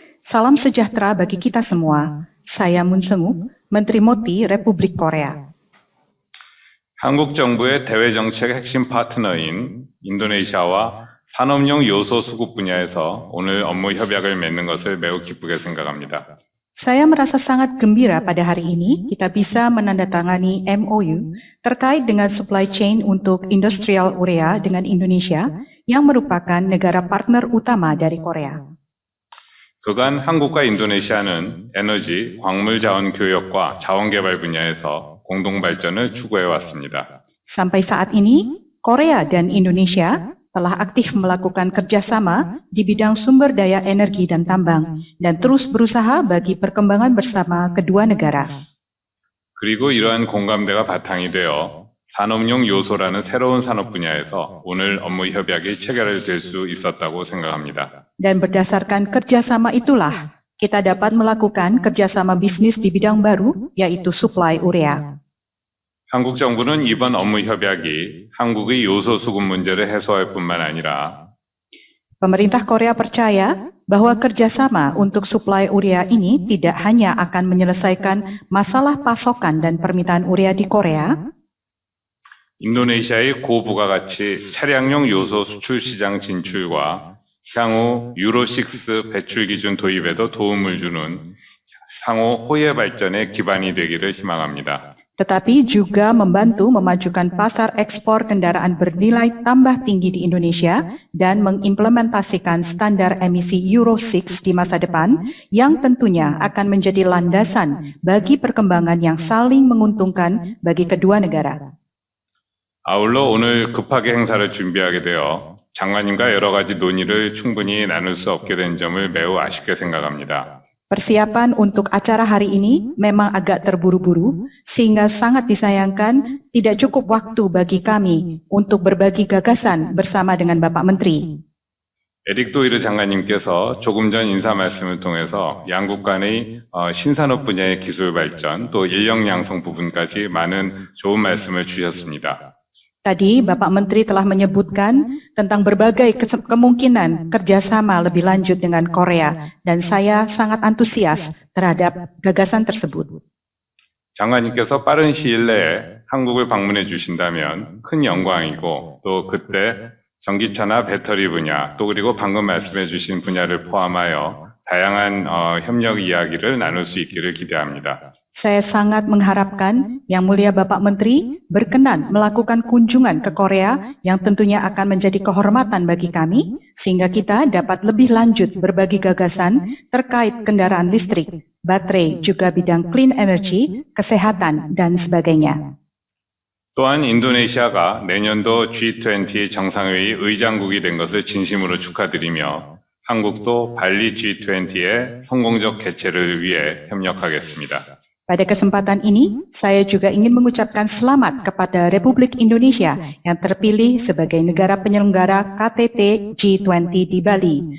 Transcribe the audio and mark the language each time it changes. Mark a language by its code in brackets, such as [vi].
[id] Salam sejahtera bagi kita semua. Saya Moon Seung-uk, Menteri MOTI Republik Korea. [ko] 한국 정부의 대외 정책 핵심 파트너인 인도네시아와 산업용 요소 수급 분야에서 오늘 업무 협약을 맺는 것을 매우 기쁘게 생각합니다. [id] Saya merasa sangat gembira pada hari ini kita bisa menandatangani MOU terkait dengan supply chain untuk industrial urea dengan Indonesia yang merupakan negara partner utama dari Korea. [ko] 그간 한국과 인도네시아는 에너지, 광물 자원 교역과 자원 개발 분야에서 공동 발전을 추구해 왔습니다. [id] Sampai saat ini, Korea dan Indonesia telah aktif melakukan kerjasama di bidang sumber daya energi dan tambang, dan terus berusaha bagi perkembangan bersama kedua negara. [ko] 그리고 이러한 공감대가 바탕이 되어 산업용 요소라는 새로운 산업 분야에서 오늘 업무 협약이 체결될 수 있었다고 생각합니다. [id] Dan berdasarkan kerjasama itulah, kita dapat melakukan kerjasama bisnis di bidang baru, yaitu supply urea. [ko] 한국 정부는 이번 업무 협약이 한국의 요소 수급 문제를 해소할 뿐만 아니라 [id] Pemerintah Korea percaya bahwa kerjasama untuk suplai urea ini tidak hanya akan menyelesaikan masalah pasokan dan permintaan urea di Korea, [ko] 인도네시아의 고부가가치 차량용 요소 수출 시장 진출과 향후 유로6 배출 기준 도입에도 도움을 주는 상호 호혜 발전의 기반이 되기를 희망합니다. [id] tetapi juga membantu memajukan pasar ekspor kendaraan bernilai tambah tinggi di Indonesia dan mengimplementasikan standar emisi Euro 6 di masa depan yang tentunya akan menjadi landasan bagi perkembangan yang saling menguntungkan bagi kedua negara. [ko] 아울러 오늘 급하게 행사를 준비하게 되어 장관님과 여러 가지 논의를 충분히 나눌 수 없게 된 점을 매우 아쉽게 생각합니다. [id] Persiapan untuk acara hari ini memang agak terburu-buru, sehingga sangat disayangkan tidak cukup waktu bagi kami untuk berbagi gagasan bersama dengan Bapak Menteri. [ko] 에릭 도이르 장관님께서 조금 전 인사 말씀을 통해서 양국 간의 신산업 분야의 기술 발전 또 인력 양성 부분까지 많은 좋은 말씀을 주셨습니다. [id] Tadi Bapak Menteri telah menyebutkan tentang berbagai kemungkinan kerjasama lebih lanjut dengan Korea, dan saya sangat antusias terhadap gagasan tersebut. [ko] 장관님께서 빠른 시일 내에 한국을 방문해 주신다면 큰 영광이고 또 그때 전기차나 배터리 분야 또 그리고 방금 말씀해 주신 분야를 포함하여 다양한 협력 이야기를 나눌 수 있기를 기대합니다. [id] Saya sangat mengharapkan Yang Mulia Bapak Menteri berkenan melakukan kunjungan ke Korea yang tentunya akan menjadi kehormatan bagi kami, sehingga kita dapat lebih lanjut berbagi gagasan terkait kendaraan listrik, baterai, juga bidang clean energy, kesehatan, dan sebagainya. [ko] 또한 인도네시아가 내년도 G20 정상회의 의장국이 된 것을 진심으로 축하드리며 한국도 발리 G20의 성공적 개최를 위해 협력하겠습니다. [id] Pada kesempatan ini, saya juga ingin mengucapkan selamat kepada Republik Indonesia yang terpilih sebagai negara penyelenggara KTT G20 di Bali.